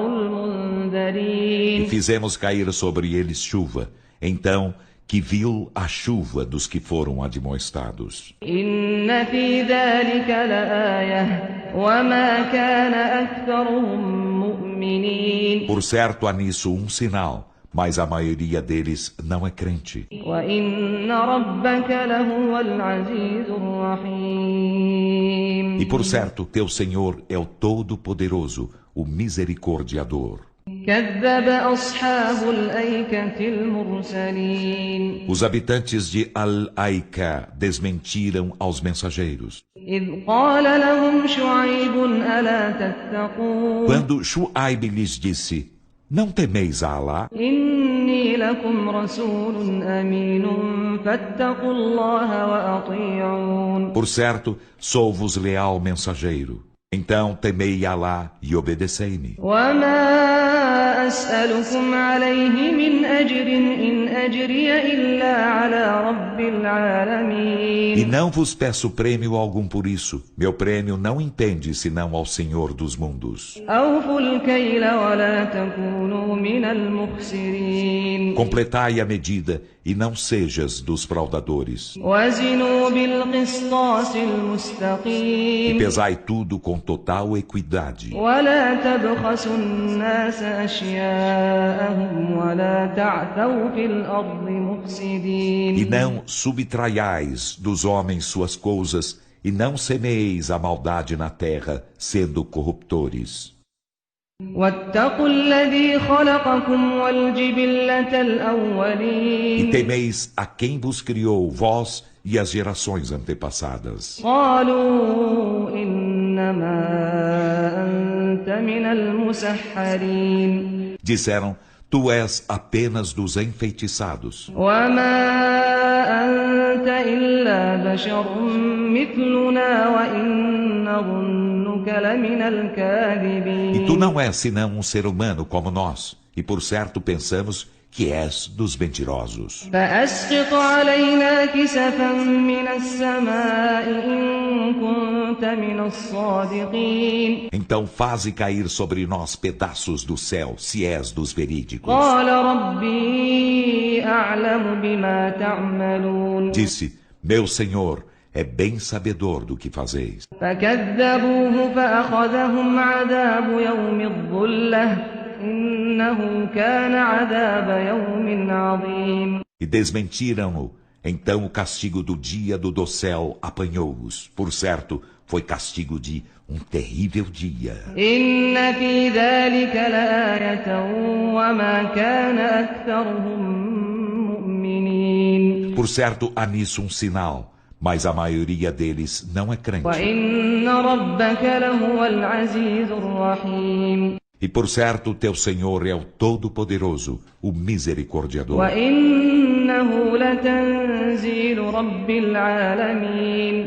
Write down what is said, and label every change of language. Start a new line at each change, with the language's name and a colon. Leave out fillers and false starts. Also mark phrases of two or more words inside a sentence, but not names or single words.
Portuguese: E
Arabic: المنذرين
Portuguese: fizemos cair sobre eles chuva. Então, que viu a chuva dos que foram admoestados.
Arabic: إن في ذلك لآية وما كان أكثرهم مؤمنين
Portuguese: Por certo, há nisso um sinal, mas a maioria deles não é crente.
Arabic: وإن ربك لهو العزيز الرحيم.
Portuguese: E por certo, teu Senhor é o Todo-Poderoso, o Misericordiador.
Arabic: كذب أصحاب الأيكة المرسلين.
Portuguese: Os habitantes de Al-Aika desmentiram aos mensageiros.
Arabic: إذ قال لهم شعيب ألا تتقون.
Portuguese: Quando Shuaib lhes disse: Não temeis a Alá?
Arabic: إني لكم رسول أمين فاتقوا الله وأطيعون.
Portuguese: Por certo, sou-vos leal mensageiro. Então temei Alá e obedecei-me.
Arabic: وما أسألكم عليه من أجر إن أجري إلا على رب
Portuguese: E
Arabic: العالمين.
Portuguese: não vos peço prêmio algum por isso. Meu prêmio não entende senão ao Senhor dos mundos.
Arabic: أوفوا الكيل ولا تكونوا من المخسرين.
Portuguese: Completai a medida e não sejas dos fraudadores.
Arabic: وزنوا بالقسطاس
Portuguese: E
Arabic: المستقيم.
Portuguese: pesai tudo com total equidade.
Arabic: ولا تبخسوا الناس أشياءهم ولا تعثوا في الأرض
Portuguese: E
Arabic: مفسدين.
Portuguese: não subtraiais dos homens suas coisas, e não semeeis a maldade na terra, sendo corruptores.
Arabic: واتقوا الذي خلقكم والجبلة
Portuguese: E
Arabic: الأولين.
Portuguese: temeis a quem vos criou, vós e as gerações antepassadas.
Arabic: قالوا إنما أنت من المسحرين.
Portuguese: Disseram, tu és apenas dos enfeitiçados.
Arabic: وما أنت إلا بشر مثلنا وإن نظنك لمن
Portuguese: E
Arabic: الكاذبين.
Portuguese: tu não és senão um ser humano como nós, e por certo pensamos que és dos mentirosos.
Arabic: فأسقط علينا كسفا من السماء إن كنت من الصادقين.
Portuguese: Então faze cair sobre nós pedaços do céu, se és dos verídicos.
Arabic: قال ربي أعلم بما تعملون.
Portuguese: Disse, meu Senhor é bem sabedor do que fazeis.
Arabic: فكذبوه فأخذهم عذاب يوم الظلة إنه كان عذاب يوم عظيم.
Portuguese: E desmentiram-no. Então o castigo do dia do dossel apanhou-os. Por certo, foi castigo de um terrível dia.
Arabic: إن في ذلك لآية وما كان أكثرهم مؤمنين.
Portuguese: Por certo, há nisso um sinal, mas a maioria deles não é crente.
Arabic: وإن ربك لهو العزيز الرحيم.
Portuguese: E por certo, teu Senhor é o Todo-Poderoso, o Misericordiador.
Arabic: وإنه لتنزيل رب العالمين.